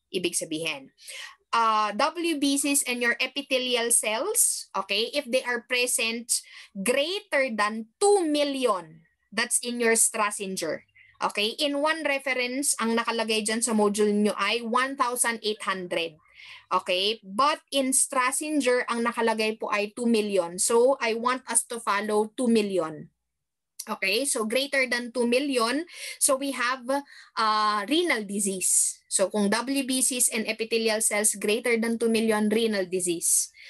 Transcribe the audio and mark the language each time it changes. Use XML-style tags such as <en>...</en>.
<tl>Ibig sabihin,</tl> <en>WBCs and your epithelial cells, okay, if they are present greater than 2 million, that's in your Strassinger.</en> <tl>Okay,</tl> <en>in one reference,</en> <tl>ang nakalagay dyan sa module nyo ay 1,800. Okay, but in Strassinger, ang nakalagay po ay 2 million.</tl> <en>So, I want us to follow 2 million. Okay, so greater than 2 million, so we have renal disease. So kung WBCs and epithelial cells greater than 2 million, renal disease.</en>